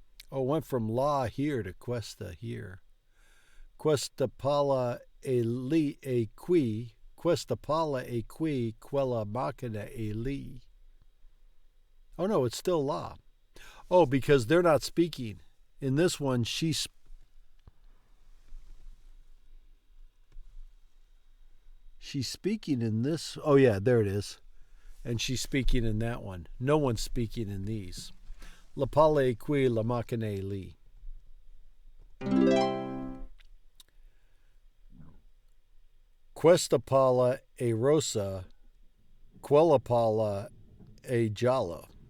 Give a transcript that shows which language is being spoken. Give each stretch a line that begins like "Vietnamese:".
English: Oh, went from la here to questa here.
Italian: Questa palla è lì, è qui. Questa palla è qui, quella macchina è lì.
English: Oh no, it's still la. Oh, because they're not speaking. In this one, she's speaking in this. Oh yeah, there it is. And she's speaking in that one. No one's speaking in these.
Italian: La palla è qui, la macchina è lì. Questa palla è rossa, quella palla è gialla.